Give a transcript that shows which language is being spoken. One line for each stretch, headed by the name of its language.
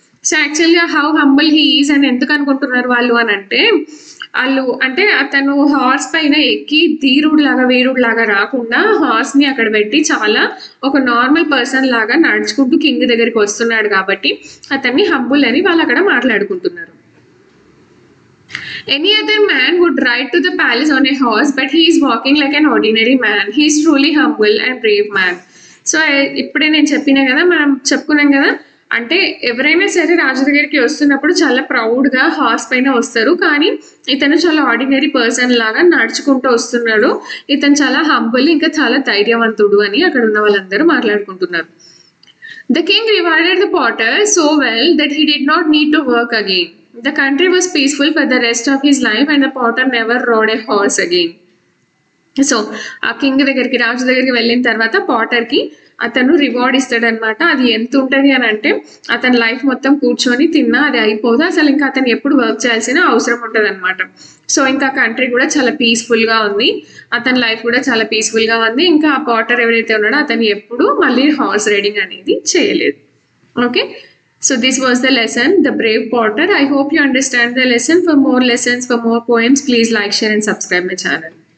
Telugu: So యాక్చువల్గా
English: how humble he is
Telugu: అని ఎందుకు అనుకుంటున్నారు వాళ్ళు అని అంటే, వాళ్ళు అంటే అతను హార్స్ పైన ఎక్కి వీరుడు లాగా రాకుండా హార్స్ని అక్కడ పెట్టి చాలా ఒక నార్మల్ పర్సన్ లాగా నడుచుకుంటూ కింగ్ దగ్గరికి వస్తున్నాడు కాబట్టి అతన్ని హంబుల్ అని వాళ్ళు అక్కడ మాట్లాడుకుంటున్నారు.
English: Any other man would ride to the palace on a horse, but he is walking like an ordinary man. He is truly humble and brave man.
Telugu: So ఇప్పుడే నేను చెప్పినా కదా, మనం చెప్పుకున్నాం కదా, అంటే ఎవరైనా సరే రాజు దగ్గరికి వస్తున్నప్పుడు చాలా ప్రౌడ్గా హార్స్ పైన వస్తారు, కానీ ఇతను చాలా ఆర్డినరీ పర్సన్ లాగా నడుచుకుంటూ వస్తున్నాడు, ఇతను చాలా హంబుల్ ఇంకా చాలా ధైర్యవంతుడు అని అక్కడ ఉన్న వాళ్ళందరూ మాట్లాడుకుంటున్నారు.
English: The king rewarded the potter so well that he did not need to work again. The country was peaceful for the rest of his life and the potter never rode a horse again.
Telugu: So ఆ king దగ్గరికి రాజు దగ్గరికి వెళ్ళిన తర్వాత పాటర్కి అతను reward ఇస్తాడనమాట. అది ఎంత ఉంటుంది అని అంటే, అతని లైఫ్ మొత్తం కూర్చొని తిన్నా అది అయిపోదు, అసలు ఇంకా అతను ఎప్పుడు వర్క్ చేయాల్సిన అవసరం ఉంటుంది అనమాట. సో ఇంకా కంట్రీ కూడా చాలా పీస్ఫుల్గా ఉంది, అతని లైఫ్ కూడా చాలా పీస్ఫుల్గా ఉంది. ఇంకా ఆ పాటర్ ఎవరైతే ఉన్నాడో అతను ఎప్పుడు మళ్ళీ హార్స్ రైడింగ్ అనేది చేయలేదు.
English: Okay, so this was the lesson, The Brave Potter. I hope you understand the lesson. For more lessons, for more poems, please like, share and subscribe my channel.